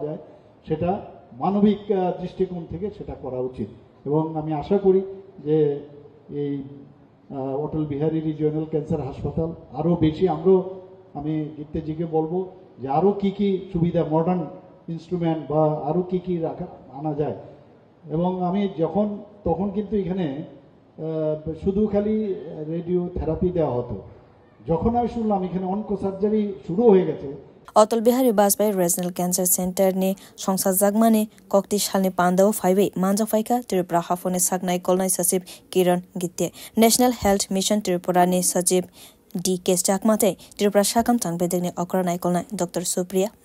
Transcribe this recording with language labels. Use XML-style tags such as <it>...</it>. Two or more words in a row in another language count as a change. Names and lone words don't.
<bn>যায় সেটা মানবিক দৃষ্টিকোণ থেকে সেটা করা উচিত এবং আমি আশা করি যে এই অটল বিহারী রিজিওনাল ক্যান্সার হাসপাতাল আরও বেশি আমি গীতেজিকে বলবো যে আরও কি কি সুবিধা</bn> <en>modern instrument</en> <bn>বা আরও কি কি আনা যায় এবং আমি তখন কিন্তু এখানে শুধু খালি</bn> <en>radio therapy</en> <bn>দেওয়া হতো যখন আমি শুনলাম এখানে</bn> <en>onco surgery</en> <bn>শুরু হয়ে গেছে</bn> <trp>Otol Bihari Basbai Regional Cancer Center ni Songsa Jagmani Kokti Shalni Pandao 5 Manja Faika Tripura Hafone Sagnai Kolnai Sachib Kiran Gitte National Health Mission Tripura ni Sachib D.K. Chakmate Tripura Shakam Changbedegni Okranai Kolnai Dr.</trp>